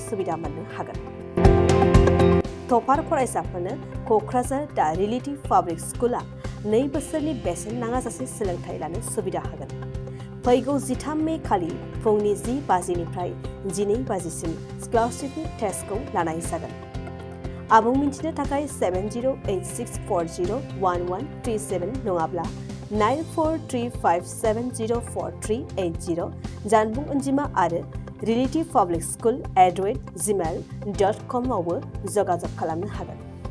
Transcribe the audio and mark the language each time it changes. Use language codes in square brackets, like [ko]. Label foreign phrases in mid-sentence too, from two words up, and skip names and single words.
[brx] सुबिदा मोननो हागोन टपार फरायसाफोरनो क'क्राझार दा रिलेटिभ पाब्लिक स्कुला 2 बोसोरनि बेसेन नाङाजासे सोलोंथाइ लानो सुबिदा होगोन फैगौ 13 मे खालि फुंनि 10 बाजिनिफ्राय 12 बाजिसिम स्कलारशिपनि टेस्टखौ लानाय जागोन आबुं मिन्थिनो थाखाय 7086401137 नङाब्ला 9435704380 जानबुं अनजिमा आरो relative public school @gmail.com आवबो जगाजग खालामनो हागोन